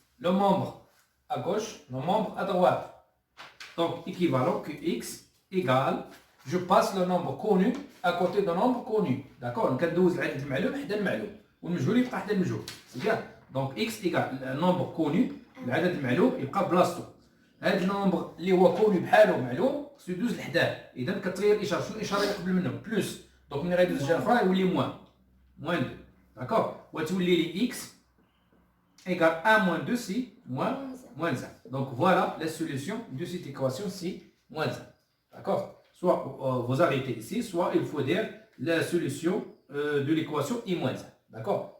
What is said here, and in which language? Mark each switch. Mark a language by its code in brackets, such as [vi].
[fr] Le membre à gauche, le membre à droite. Donc, équivalent que x égale, je passe le nombre connu à côté du nombre connu. [ar] D'accord? Donc, ندوز العدد المعلوم حدا المعلوم والمجهول يبقى حدا المجهول. [fr] C'est bien. Donc, x égale le nombre connu, [ar] العدد المعلوم يبقى بلاصتو. هذا النومبر اللي هو كوني بحاله معلوم خصو يدوز لحداه. إذا كتغير الإشارة، شنو الإشارة اللي قبل منه؟ بلوس. دونك ملي غيدوز الجهة الأخرى يولي موان. [fr] Moins 2. D'accord? [ar] وتولي لي [fr] x égale 1 moins 2, c'est moins 1. Donc voilà la solution de cette équation, c'est moins 1. D'accord? Soit vous arrêtez ici, soit il faut dire la solution de l'équation i moins 1. D'accord?